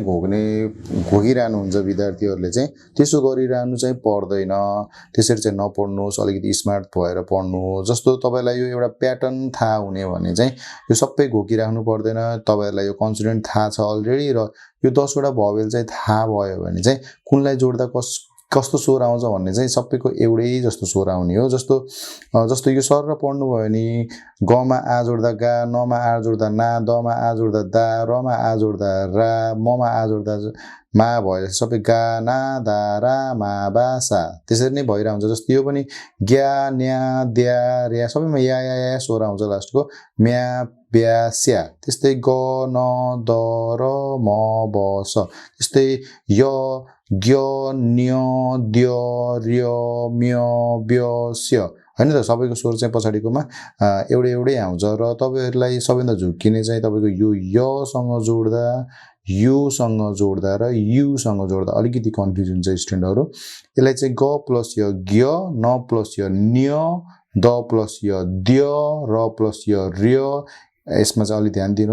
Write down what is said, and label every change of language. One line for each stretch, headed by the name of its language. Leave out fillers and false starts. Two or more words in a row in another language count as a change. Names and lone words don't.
Nepali: घोकिरहनु हुन्छ विद्यार्थीहरूले चाहिँ त्यसो गरिरहनु चाहिँ पर्दैन त्यसरी चाहिँ नपढ्नुहोस् अलिकति स्मार्ट भएर पढ्नुहोस् जस्तो तपाईलाई यो एउटा प्याटर्न थाहा हुने भने चाहिँ यो सबै घोकिराख्नु पर्दैन तपाईहरुलाई यो कन्सोनेन्ट थाहा छ अलरेडी र यो 10 वटा भवेल चाहिँ थाहा भयो भने चाहिँ कुनलाई जोड्दा कस्तो स्वर आउँछ भन्ने चाहिँ सबैको एउटै जस्तो स्वर आउने हो जस्तो यो सर र पढ्नु भयो भने ग मा आ जोड्दा गा न मा आ जोड्दा ना द मा आ जोड्दा दा र मा आ जोड्दा रा म मा आ जोड्दा मा भयो सबै गा ना दा रा मा बा सा त्यसरी नै भइरा हुन्छ जस्तो यो पनि ग्या न्या द्या र्या सबैमा या स्वर आउँछ लास्टको म्या ब्या स्या त्यस्तै ग न द र म ब स त्यस्तै य ग्य न्य द्य र्य म्य ब्य स्य हैन त सबैको स्वर चाहिँ पछाडीकोमा एउटै आउँछ र तपाईहरुलाई सबैभन्दा झुक्किने चाहिँ तपाईको यो य सँग जोड्दा यु सँग जोड्दा र यु सँग जोड्दा अलिकति कन्फ्युजन हुन्छ स्टुडेन्टहरु यसलाई चाहिँ ग प्लस य ग्य न प्लस य न्य द प्लस य द्य र प्लस य र्य यसमा चाहिँ अलि ध्यान दिनु